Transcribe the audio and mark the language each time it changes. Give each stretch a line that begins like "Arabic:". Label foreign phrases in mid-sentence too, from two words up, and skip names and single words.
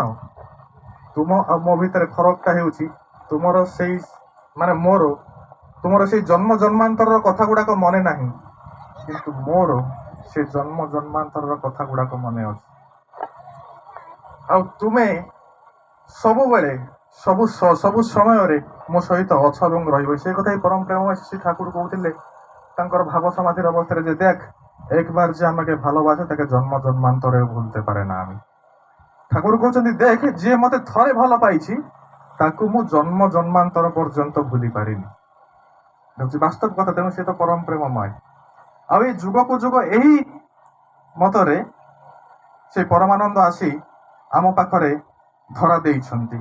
Odia: ତୁମ ଆଉ ମୋ ଭିତରେ ଫରକଟା ହେଉଛି ତୁମର ସେଇ ତୁମର ସେଇ ଜନ୍ମ ଜନ୍ମାନ୍ତରର କଥା ଗୁଡାକ ମନେ ନାହିଁ, କିନ୍ତୁ ମୋର ସେ ଜନ୍ମ ଜନ୍ମାନ୍ତରର କଥା ଗୁଡାକ ମନେ ଅଛି। ଆଉ ତୁମେ ସବୁବେଳେ ସବୁ ସମୟରେ ମୋ ସହିତ ଅଛ ଏବଂ ରହିବ। ସେ କଥା ହିଁ ପରମ ପ୍ରେମ ଶ୍ରୀ ଠାକୁର କହୁଥିଲେ ତାଙ୍କର ଭାବ ସମାଧିର ଅବସ୍ଥାରେ, ଯେ
Bangla: দেখ একবার যে আমাকে ভালোবাসে তাকে জন্ম জন্মান্তরে ভুলতে পারে না আমি।
Odia: ঠাকুর কହୁଛନ୍ତି দেখ, ଯିଏ ମତେ ଥରେ ଭଲ ପାଇଛି ତାକୁ ମୁଁ ଜନ୍ମ ଜନ୍ମାନ୍ତର ପର୍ଯ୍ୟନ୍ତ ଭୁଲି ପାରିନି। ହେଉଛି ବାସ୍ତବ କଥା। ତେଣୁ ସେ ତ ପରମ ପ୍ରେମମୟ। ଆଉ ଏଇ ଯୁଗକୁ ଯୁଗ ଏହି ମତରେ ସେ ପରମାନନ୍ଦ ଆସି ଆମ ପାଖରେ ଧରା ଦେଇଛନ୍ତି।